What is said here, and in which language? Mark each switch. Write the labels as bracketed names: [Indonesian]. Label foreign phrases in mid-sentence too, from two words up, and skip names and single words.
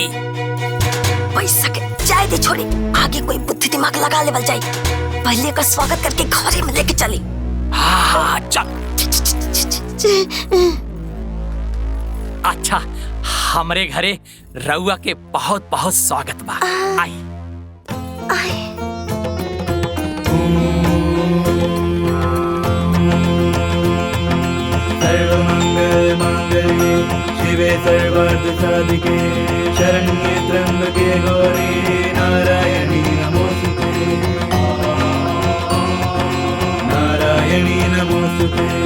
[Bhojpuri] पैसा के जाए दे छोड़ी, आगे कोई बुद्धि दिमाग लगा लेवल जाए। पहले का स्वागत करके घरे में लेके चली। हाँ चल। अच्छा, हमरे घरे रउआ के बहुत बहुत स्वागत बा। आई [Sanskrit] सर्वमंगल मांगल्ये शिवे सर्वार्थ साधिके शरण्ये त्र्यंबके गौरी नारायणी नमोस्तुते, नारायणी नमोस्तुते।